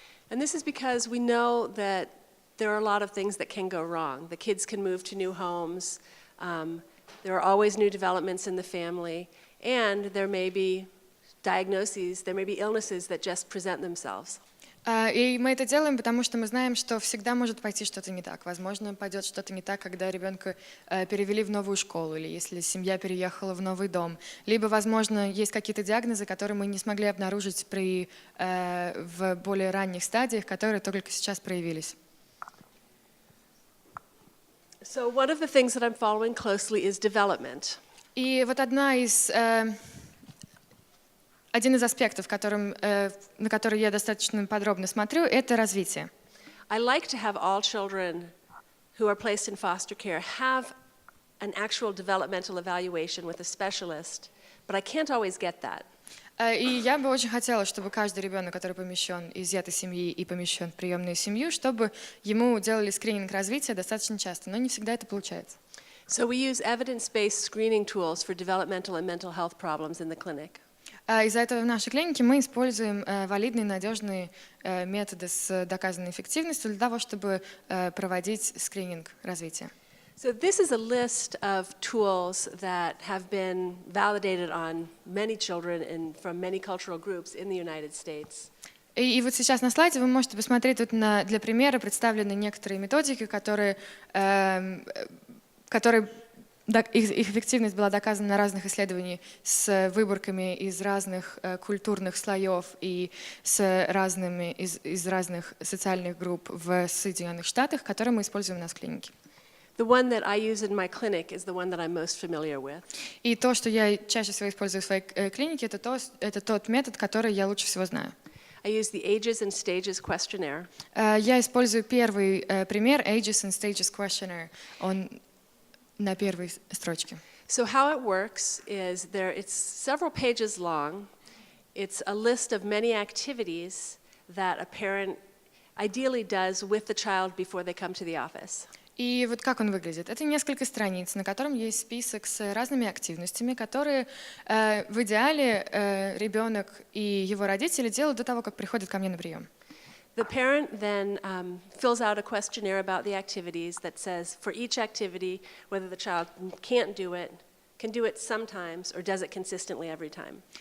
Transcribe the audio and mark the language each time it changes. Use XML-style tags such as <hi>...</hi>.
<en>And this is because we know that there are a lot of things that can go wrong. The kids can move to new homes. There are always new developments in the family, and there may be diagnoses, there may be illnesses that just present themselves.</en> <ru>И мы это делаем, потому что мы знаем, что всегда может пойти что-то не так. Возможно, пойдет что-то не так, когда ребенка перевели в новую школу, или если семья переехала в новый дом. Либо, возможно, есть какие-то диагнозы, которые мы не смогли обнаружить в более ранних стадиях, которые только сейчас проявились.</ru> <en>So one of the things that I'm following closely is development.</en> <ru>И вот один из аспектов, на который я достаточно подробно смотрю, это развитие.</ru> <en>I like to have all children who are placed in foster care have an actual developmental evaluation with a specialist, but I can't always get that.</en> <ru>И я бы очень хотела, чтобы каждый ребенок, который помещен из этой семьи и помещен в приемную семью, чтобы ему делали скрининг развития достаточно часто, но не всегда это получается.</ru> <en>So we use evidence-based screening tools for developmental and mental health problems in the clinic.</en> <ru>Из-за этого в нашей клинике мы используем валидные, надежные методы с доказанной эффективностью для того, чтобы проводить скрининг развития.</ru> <en>So this is a list of tools that have been validated on many children from many cultural groups in the United States.</en> <ru>И вот сейчас на слайде вы можете посмотреть, тут для примера представлены некоторые методики, их эффективность была доказана на разных исследованиях с выборками из разных культурных слоев и из разных социальных групп в Соединенных Штатах, которые мы используем у нас в клинике.</ru> <en>The one that I use in my clinic is the one that I'm most familiar with.</en> <ru>И то, что я чаще всего использую в своей клинике, это тот метод, который я лучше всего знаю.</ru> <en>I use the Ages and Stages questionnaire.</en> <ru>Я использую первый пример Ages and Stages questionnaire. Он на первой строчке.</ru> <en>So how it works is it's several pages long. It's a list of many activities that a parent ideally does with the child before they come to the office.</en> <ru>И вот как он выглядит? Это несколько страниц, на котором есть список с разными активностями, которые в идеале ребенок и его родители делают до того, как приходят ко мне на прием.</ru> <en>The parent then fills out a questionnaire about the activities that says for each activity whether the child can't do it, can do it sometimes, or does it consistently every time.</en>